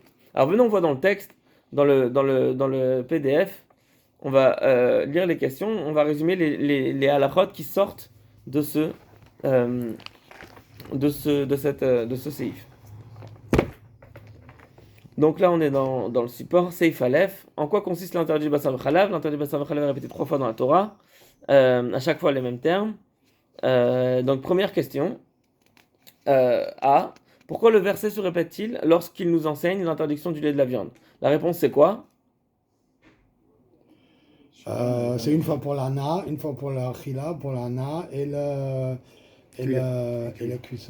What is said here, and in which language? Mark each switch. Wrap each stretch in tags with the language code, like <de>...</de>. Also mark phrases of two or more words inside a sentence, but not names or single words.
<fr>Alors venons voir dans le texte, dans le PDF, on va lire les questions, on va résumer les halachot qui sortent de ce séif. Donc là, on est dans le support</fr> <he>Seif Aleph.</he> <fr>En quoi consiste l'interdit</fr> <he>basar vechalav?</he> <fr>L'interdit</fr> <he>basar vechalav</he> <fr>est répété 3 fois dans la Torah. À chaque fois les mêmes termes. Donc première question. A. Pourquoi le verset se répète-t-il lorsqu'il nous enseigne l'interdiction du lait et de la viande? La réponse c'est quoi? C'est une fois pour l'ana, une fois pour la chila, pour l'ana et la cuisson.</fr>